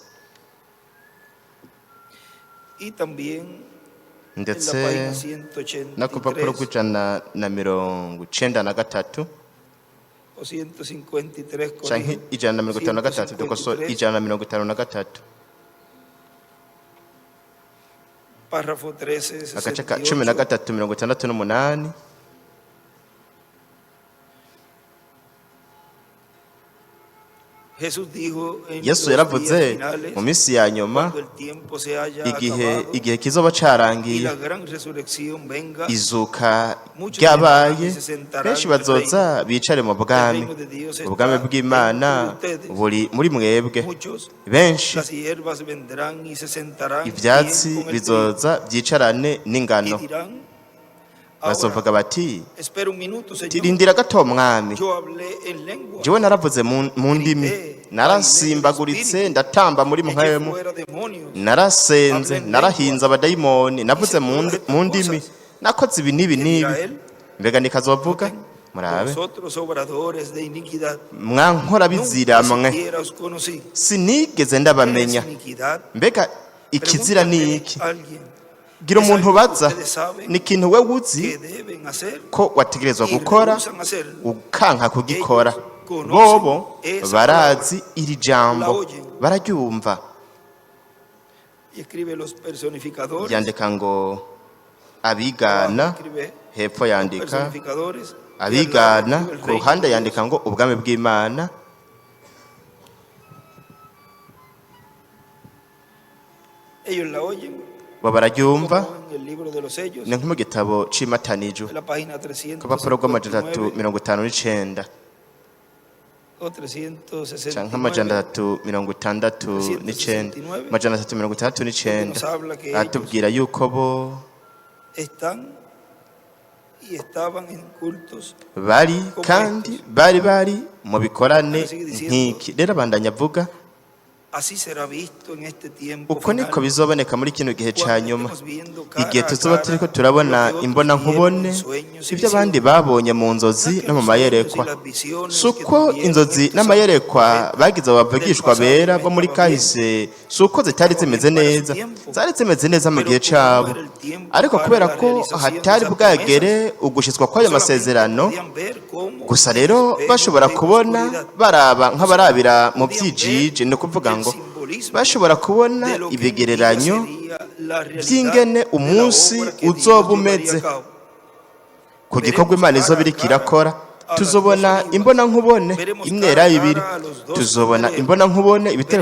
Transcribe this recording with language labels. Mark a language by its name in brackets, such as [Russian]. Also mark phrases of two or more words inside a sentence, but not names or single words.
[Rundi] Ndetse no ku rupapuro rw'ijana na 93 canke 153, dukosora 153, agace ka 13:68. [Spanish] Jesús dijo en [Rundi] Yesu [Spanish] los [Rundi] yaravuze [Spanish] días finales, [Rundi] mu minsi ya nyuma [Spanish] cuando el tiempo se haya [Rundi] igihe [Spanish] acabado [Rundi] kizoba [Spanish] y [Rundi] carangiye [Spanish] la gran resurrección venga, [Rundi] izuka ryabaye benshi bazoza bicare mu [Spanish] el [Rundi] bwami [Spanish] reino de Dios [Rundi] ubwami [Spanish] está [Rundi] bw'Imana [Spanish] dentro de ustedes. [Rundi] buri muri mwebwe [Spanish] Muchos, [Rundi] benshi [Spanish] las hierbas vendrán y se sentarán [Rundi] ivyatsi [Spanish] bien con el [Rundi] bizoza byicarane [Spanish] trigo, y [Rundi] n'ingano [Spanish] dirán, [Rundi] bazovuga [Spanish] ahora, [Rundi] bati [Spanish] espera un minuto, Señor, [Rundi] tirindira gato mwami [Spanish] yo hablé en lengua, [Rundi] jewe naravuze mu ndimi narasimbaguritse ndatamba muri [Spanish] eché [Rundi] mpwemu [Spanish] fuera demonios, [Rundi] narasenze narahinze abadayimoni navuze mu ndimi nakoze ibi n'ibi n'ibi mbega nikazovuga murabe [Spanish] vosotros obradores de iniquidad, [Rundi] mwankora bizira [Spanish] nunca [Rundi] mwe [Spanish] siquiera os conocí. [Rundi] sinigeze [Spanish] ¿Qué [Rundi] ndabamenya [Spanish] es iniquidad? [Rundi] mbega ikizira ni [Spanish] Pregúntale [Rundi] iki [Spanish] a alguien [Rundi] gira [Spanish] Es [Rundi] umuntu [Spanish] algo que [Rundi] ubaza [Spanish] ustedes saben [Rundi] ni ikintu we uzi [Spanish] que deben hacer [Rundi] ko wategerezwa [Spanish] y [Rundi] gukora [Spanish] rehusan hacerlo. [Rundi] ukanka kugikora [Spanish] Ellos conocen [Rundi] bobo [Spanish] esa [Rundi] barazi iri [Spanish] la [Rundi] jambo [Spanish] oyen. [Rundi] bararyumva [Spanish] Y escribe los personificadores. [Rundi] yandika ngo [Spanish] Abajo [Rundi] abigana [Spanish] escribe [Rundi] hepfo [Spanish] los [Rundi] yandika [Spanish] personificadores. Y al lado [Rundi] abigana [Spanish] escribe el [Rundi] ku [Spanish] reino [Rundi] ruhande [Spanish] de [Rundi] yandika [Spanish] Dios. [Rundi] ngo ubwami bw'Imana [Spanish] Ellos la oyen [Rundi] bo bararyumva [Spanish] como en el libro de los sellos, [Rundi] ni nko mu gitabo c'imataniju [Spanish] en la página [Rundi] ku rupapuro rw'amajana 359 359 [Spanish] o [Rundi] canke amajana 369, 369 amajana 369 [Spanish] nos habla que ellos [Rundi] aratubwira yuko bo [Spanish] están y estaban en cultos. [Rundi] bari kandi bari mu bikorane nk'iki rero abandanya avuga [Spanish] Así será visto en este tiempo [Rundi] uko niko [Spanish] final, [Rundi] bizoboneka muri kino gihe ca [Spanish] cuando [Rundi] nyuma [Spanish] estemos viendo cara [Rundi] igihe [Spanish] a [Rundi] tuzoba [Spanish] cara [Rundi] turiko turabona [Spanish] lo que [Rundi] imbona [Spanish] otros [Rundi] nkubone [Spanish] vieron en sueños y [Rundi] ibyo abandi [Spanish] visiones. [Rundi] babonye mu nzozi [Spanish] No es que [Rundi] no mu [Spanish] los [Rundi] mayerekwa [Spanish] sueños y las visiones [Rundi] si [Spanish] que [Rundi] uko [Spanish] tuvieron [Rundi] inzozi [Spanish] estos [Rundi] n'amayerekwa [Spanish] profetas [Rundi] bagize abavugishwa [Spanish] del [Rundi] bera [Spanish] pasado [Rundi] bo muri [Spanish] estaban bien. [Rundi] kahise si uko zitari zimeze [Spanish] Estaban bien [Rundi] neza [Spanish] para su tiempo. [Rundi] zari zimeze neza mu [Spanish] Pero [Rundi] gihe [Spanish] como no [Rundi] cabo [Spanish] era el tiempo [Rundi] ariko [Spanish] para [Rundi] kubera [Spanish] la [Rundi] ko [Spanish] realización de [Rundi] hatari [Spanish] esas [Rundi] bwagere ugushitswa kw'ayo [Spanish] solamente [Rundi] masezerano [Spanish] podían ver cómo [Rundi] gusa [Spanish] en [Rundi] rero [Spanish] espejos [Rundi] bashobora [Spanish] de [Rundi] kubona [Spanish] oscuridad. [Rundi] baraba nk'abarabira mu [Spanish] Podían ver [Rundi] byijiji ni ukuvuga [Spanish] el [Rundi] ngo [Spanish] simbolismo [Rundi] bashobora kubona [Spanish] de lo que un día [Rundi] ibigereranyo [Spanish] sería la realidad [Rundi] by'ingene [Spanish] de la [Rundi] umunsi [Spanish] obra que Dios [Rundi] uzoba [Spanish] llevaría [Rundi] umeze [Spanish] a cabo. [Rundi] ku gikorwa Imana izoba iriko irakora tuzobona imbona nkubone imyera ibiri tuzobona imbona nkubone ibitereko